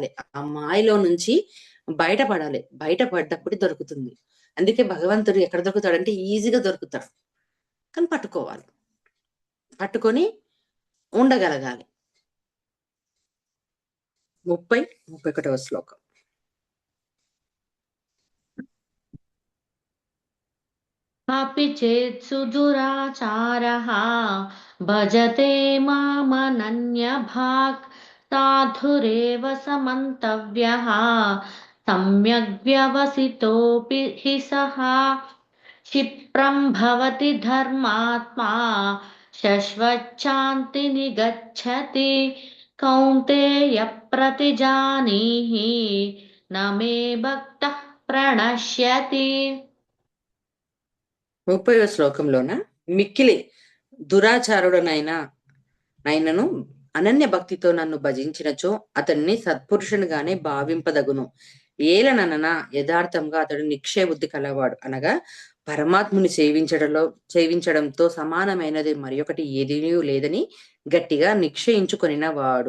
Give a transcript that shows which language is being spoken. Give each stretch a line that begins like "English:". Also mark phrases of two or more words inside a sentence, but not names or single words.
Telugu: ఆ మాయలో నుంచి బయటపడాలి. బయటపడ్డప్పుడు దొరుకుతుంది. అందుకే భగవంతుడు ఎక్కడ దొరుకుతాడంటే ఈజీగా దొరుకుతాడు. కానీ పట్టుకోవాలి. పట్టుకొని ఉండగలగాలి. 31వ శ్లోకం.
Sanskrit: अपि चेत्सु दुराचारः भजते मामनन्यभाक् साधुरेव समन्तव्यः सम्यग्व्यवसितोऽपि हि सः क्षिप्रं भवति धर्मात्मा शश्वच्छान्तिनि गच्छति कौन्तेय प्रतिजानीहि न मे भक्तः प्रणश्यति
Telugu: 30వ శ్లోకంలోన మిక్కిలి దురాచారుడనైనను అనన్య భక్తితో నన్ను భజించినచో అతన్ని సత్పురుషునిగానే భావింపదగును. ఏలననన యథార్థంగా అతడు నిక్షయ బుద్ధి కలవాడు, అనగా పరమాత్ముని సేవించడంతో సమానమైనది మరొకటి ఏదీ లేదని గట్టిగా నిశ్చయించుకొనిన వాడు.